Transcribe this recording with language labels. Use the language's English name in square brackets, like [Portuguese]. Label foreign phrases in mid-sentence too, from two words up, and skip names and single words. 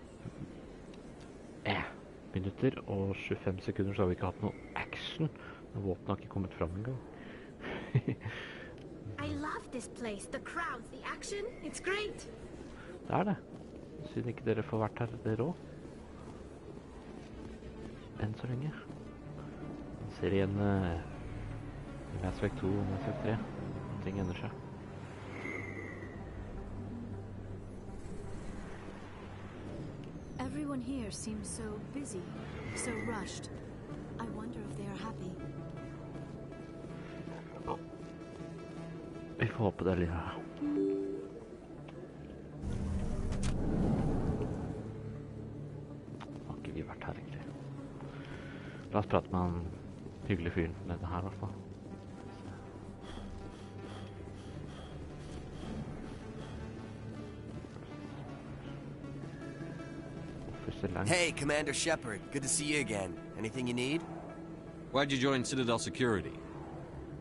[Norwegian] minutter og 25 sekunder så har vi ikke hatt noe action. Våpen har ikke kommet frem en gang. [English] I love this place. The crowds, the action, it's great. [Norwegian] Det er det. Siden ikke dere får vært her, dere også. Enn så lenge. Man ser igjen Mass Effect 2 og Mass Effect 3. Ting ender seg. [English] Everyone here seems so busy, so rushed. I wonder if they are happy. [Norwegian] Vi får håpe det er litt her. Har ikke vi vært her egentlig. La oss prate med en hyggelig fyr med det her i hvert fall. [English] Hey, Commander Shepard. Good to see you again. Anything you need? Why'd you join Citadel Security?